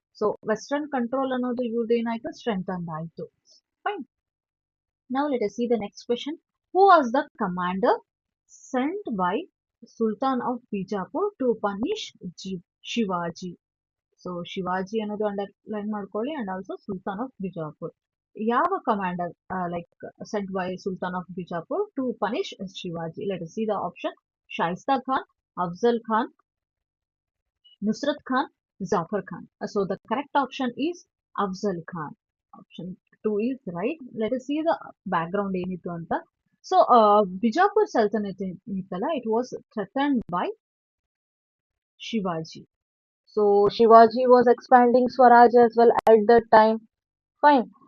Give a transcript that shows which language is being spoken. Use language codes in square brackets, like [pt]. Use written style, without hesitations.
[kn] So western control ಅನ್ನೋದು ಇವ್ರದ್ದು ಏನಾಯ್ತು? ಸ್ಟ್ರೆಂಥನ್ ಆಯ್ತು. Fine. [en] Now let us see the next question. Who was the commander sent by Sultan of Bijapur to punish Shivaji? [kn] So Shivaji ಅನ್ನೋದು underline ಮಾಡ್ಕೊಳ್ಳಿ and also Sultan of Bijapur. ಯಾವ [en] Commander like sent by sultan of Bijapur to punish Shivaji? Let us see the option. Shaista Khan, Afzal Khan, Nusrat Khan, Zafar Khan. So the correct option is Afzal Khan. Option 2 is right. Let us see the background [kn] ಏನಿತ್ತು ಅಂತ. [en] So Bijapur Sultanate [kn] ಇತ್ತಲ್ಲ, [en] it was threatened by Shivaji. So Shivaji was expanding Swaraj as well at that time. Fine.